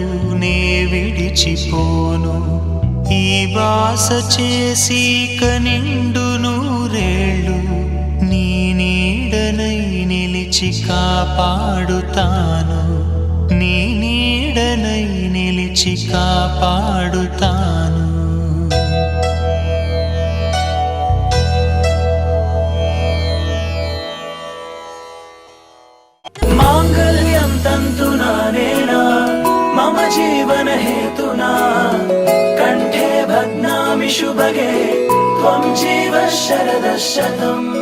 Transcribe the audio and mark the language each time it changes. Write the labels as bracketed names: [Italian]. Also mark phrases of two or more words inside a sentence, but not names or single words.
[Telugu] నే విడిచిపోను ఈ వాస చేసి కనిండు నూరేళ్ళు నీ నీడనై నిలిచి కాపాడుతాను నీ నీడనై నిలిచి కాపాడుతాను [Sanskrit] मांगल्यं तन्तुना नेना मम जीवन हेतुना कंठे बध्नामि शुभगे त्वं जीव शरदः शतम्